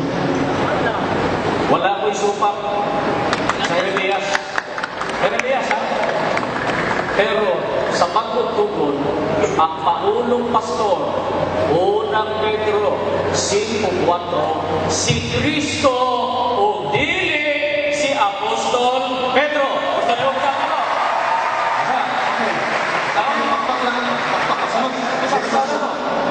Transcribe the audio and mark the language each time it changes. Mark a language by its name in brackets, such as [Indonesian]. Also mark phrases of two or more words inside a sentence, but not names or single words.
[Cebuano] Wala ko'y supak sa Jeremias. Pero sa pagtutugon, ang Pangulong Pastor, unang Pedro 5:4, si Kristo o dili si Apostol Pedro. [Filipino] Gusto niyo ba ito? Okay. Tama mo, pakpak lang. Pakpak.